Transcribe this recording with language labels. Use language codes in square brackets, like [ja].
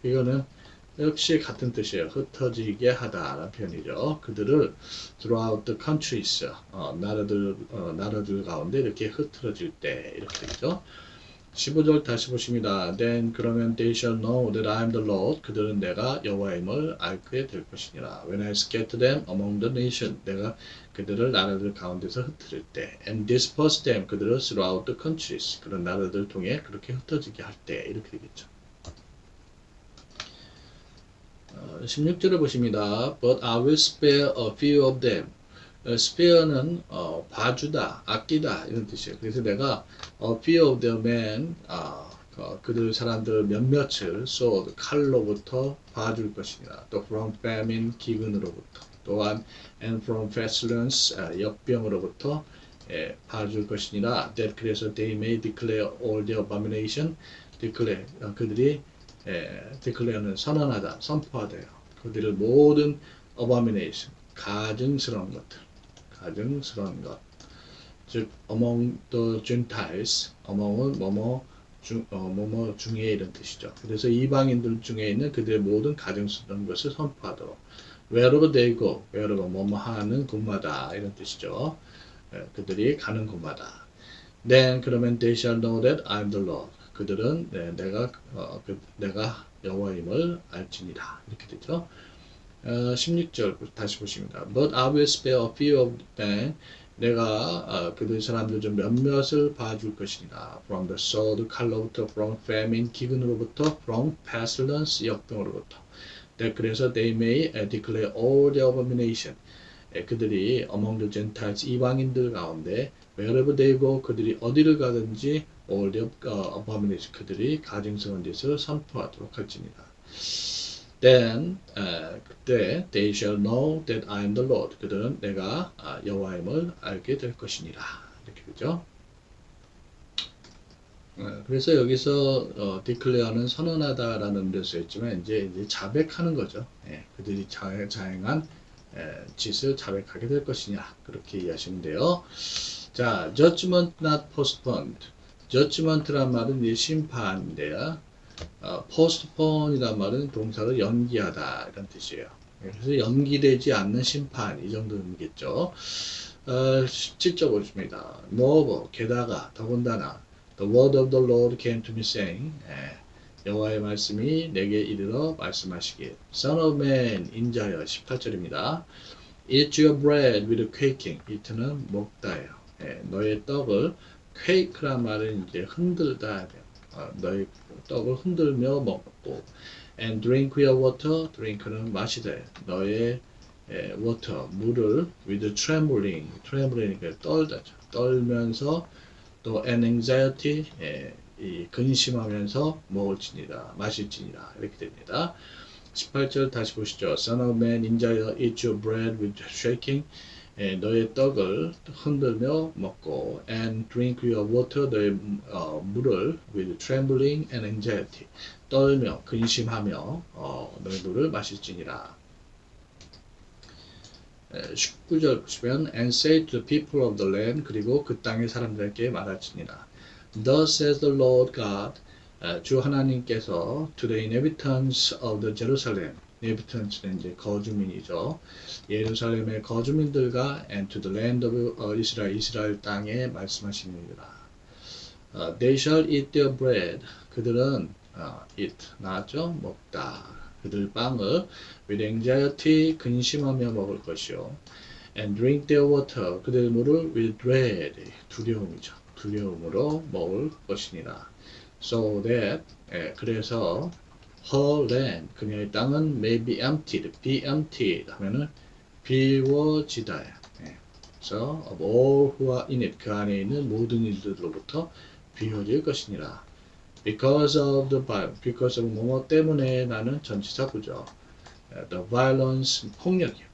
[ko] 이거는 역시 같은 뜻이에요. 흩어지게 하다라는 표현이죠. 그들을 [en] throughout the countries. [ko] 나라들 가운데 이렇게 흩어질 때 이렇게 되죠. 15절 다시 보십니다. [en] Then [ko] 그러면 [en] they shall know that I am the Lord. [ko] 그들은 내가 여호와임을 알게 될 것이니라. [en] When I scatter them among the nation. [ko] 내가 그들을 나라들 가운데서 흩뜨릴 때. [en] And disperse them. [ko] 그들을 [en] throughout the countries. [ko] 그런 나라들 통해 그렇게 흩어지게 할 때. 이렇게 되겠죠. 16절을 보십니다. [en] But I will spare a few of them. [ko] spare는 봐주다, 아끼다 이런 뜻이에요. 그래서 내가 [en] a few of the men, [ko] 그들 사람들 몇몇을 sword, 칼로부터 봐줄 것이니라. 또 [en] from famine, [ko] 기근으로부터. 또한 [en] and from pestilence, [ko] 역병으로부터 봐줄 것이니라. [en] That [ko] 그래서 [en] they may declare all the abomination. declare, [ko] 그들이 declare는 선언하다, 선포하다요. 그들의 모든 [en] abomination, [ko] 가증스러운 것들. 가증스러운 것. 즉, [en] among the Gentiles, [ko] among은 뭐뭐 중에 이런 뜻이죠. 그래서 이방인들 중에 있는 그들의 모든 가증스러운 것을 선포하도록. [en] wherever they go, [ko] wherever 뭐뭐 하는 곳마다 이런 뜻이죠. 그들이 가는 곳마다. [en] Then [ko] 그러면 [en] they shall know that I am the Lord. [ko] 그들은 내가 여호와임을 알지니라. 이렇게 되죠. 16절 다시 보십니다. [en] But I will spare a few of them. [ko] 내가 그들 사람들 중 몇몇을 봐줄 것이니라. [en] From the sword, [ko] 칼로부터, [en] from famine, [ko] 기근으로부터, [en] from pestilence, [ko] 역병으로부터. 그래서 [en] they may declare all the abomination. [ko] 그들이 [en] among the Gentiles, [ko] 이방인들 가운데 [en] wherever they go, [ko] 그들이 어디를 가든지 [en] all the abomination, [ko] 그들이 가증스러운 짓을 선포하도록 할지니라. [en] Then [ko] 그때 [en] they shall know that I am the Lord. [ko] 그들은 내가 여호와임을 알게 될 것이니라. 이렇게 되죠. 그래서 여기서 declare는 선언하다라는 뜻을 했지만 이제 자백하는 거죠. 그들이 자행한 짓을 자백하게 될 것이냐 그렇게 이해하시면 돼요. 자, [en] judgment not postponed. [ko] judgment란 말은 이제 심판인데요. postpone이란 말은 동사로 연기하다 이런 뜻이에요. 그래서 연기되지 않는 심판 이 정도이겠죠. 17절 보십니다. [en] Moreover, [ko] 게다가 더군다나 [en] the word of the Lord came to me saying, [ko] 여호와의 말씀이 내게 이르러 말씀하시길. [en] Son of man, [ko] 인자여 18절입니다. [en] Eat your bread with quaking. [ko] eat는 먹다예요. 예, 너의 떡을 quake란 말은 이제 흔들다 해요. 너의 떡을 흔들며 먹고 [en] and drink your water. [ko] drink는 마시다예요. 너의 water 물을 [en] with trembling. [ko] trembling이니까 떨다죠. 떨면서 또 [en] and anxiety [ko] 이 근심하면서 먹을지니라 마실지니라 이렇게 됩니다. 18절 다시 보시죠. [en] Son of man, [ko] 인자여, [en] eat your bread with shaking. [ko] 너의 떡을 흔들며 먹고 [en] and drink your water. [ko] 너의 물을 [en] with trembling and anxiety. [ko] 떨며 근심하며 너의 물을 마실지니라. 19절 보시면 [en] and say to the people of the land. [ko] 그리고 그 땅의 사람들에게 말할지니라. [en] Thus says the Lord God. [ko] 주 하나님께서 [en] to the inhabitants of the Jerusalem. [ko] inhabitants는 이제 거주민이죠. 예루살렘의 거주민들과 [en] and to the land of Israel. [ko] 이스라엘 땅에 말씀하시니라. [en] They shall eat their bread. [ko] 그들은 eat 나왔죠? 먹다. 그들 빵을 [en] with anxiety [ko] 근심하며 먹을 것이요. [en] And drink their water. [ko] 그들 물을 [en] with dread [ko] 두려움이죠. 두려움으로 먹을 것이니라. [en] So that [ko] 그래서 [en] her land [ko] 그녀의 땅은 [en] may be emptied. [ko] be emptied 하면은 비워지다. 그래서 [en] of all who are in it [ko] 그 안에 있는 모든 일들로부터 비워질 것이니라. [en] Because of the because of [ko] 뭐뭐 때문에 나는 전치사구죠. [en] The violence [ko] 폭력이요.